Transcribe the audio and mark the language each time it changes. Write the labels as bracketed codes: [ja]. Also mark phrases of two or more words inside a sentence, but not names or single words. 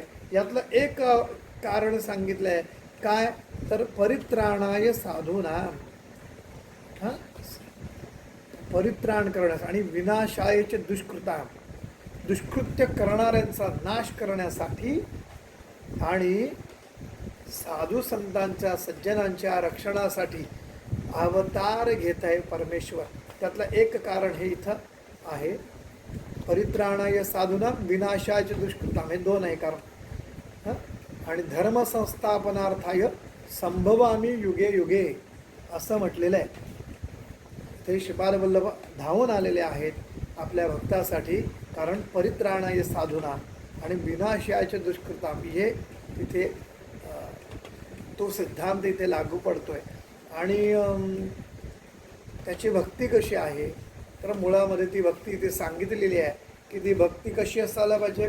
[mr] यातलं एक कारण सांगितलं आहे काय, तर [sa] परित्राणाय साधूना, [mr] परित्राण करण्यास आणि विनाशायचे दुष्कृत्य करणाऱ्यांचा नाश करण्यासाठी, आणि साधू संतांच्या सज्जनांच्या रक्षणासाठी अवतार घेत आहे परमेश्वर. त्यातलं एक कारण हे इथं आहे. [sa] परित्राणाय साधूना विनाशायचे दुष्कृताम, [mr] हे दोन आहे कारण. आणि [sa] धर्मसंस्थापनार्थाय संभवामी युगे युगे [mr] असं म्हटलेलं आहे. ते श्रीपाद वल्लभ धावून आलेले आहेत आपल्या भक्तासाठी, कारण [sa] परित्राणाय साधूना [mr] आणि [sa] विनाशायचे दुष्कृताम [mr] हे तिथे तो सिद्धांत इथे लागू पडतोय. आणि त्याची भक्ती कशी आहे, तर मुळामध्ये ती भक्ती इथे सांगितलेली आहे की ती भक्ती कशी असायला पाहिजे.